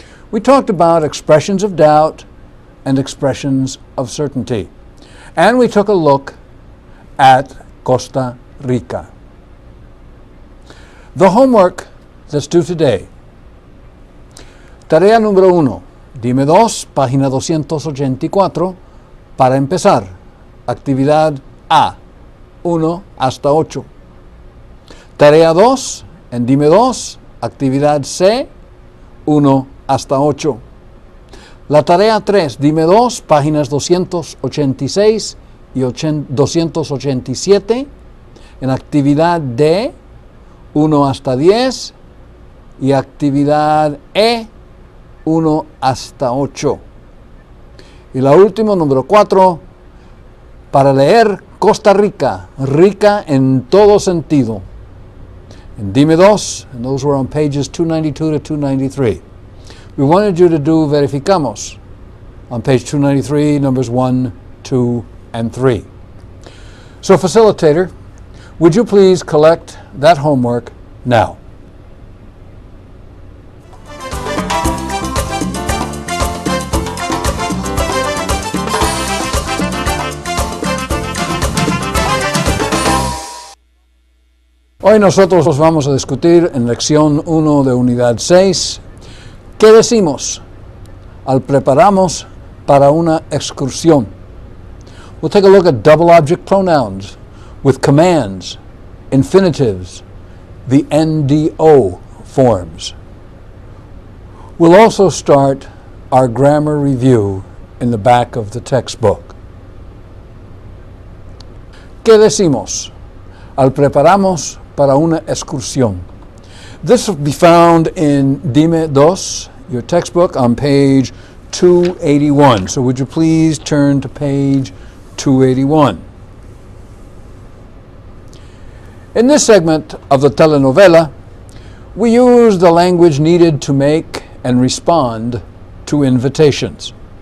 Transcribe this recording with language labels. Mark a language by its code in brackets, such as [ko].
[en] We talked about expressions of doubt and expressions of certainty. And we took a look at Costa Rica. The homework that's due today. [es] Tarea número 1. Dime 2, página 284, para empezar. Actividad A, 1 hasta 8. Tarea 2, en Dime 2, actividad C, 1 hasta 8. La tarea 3, Dime 2, páginas 286 y 287, en actividad D, 1 hasta 10, y actividad E, 1 hasta 8. Y la última, número 4, para leer Costa Rica, rica en todo sentido. [en] And Dime 2, and those were on pages 292 to 293. We wanted you to do Verificamos on page 293, numbers 1, 2, and 3. So, facilitator, would you please collect that homework now? [es] Hoy nosotros vamos a discutir en lección 1 de unidad 6, ¿qué decimos al preparamos para una excursión? [en] We'll take a look at double object pronouns with commands, infinitives, the NDO forms. We'll also start our grammar review in the back of the textbook. [es] ¿Qué decimos al preparamos para una excursión? [en] This will be found in Dime 2, your textbook, on page 281. So would you please turn to page 281. In this segment of the telenovela, we use the language needed to make and respond to invitations.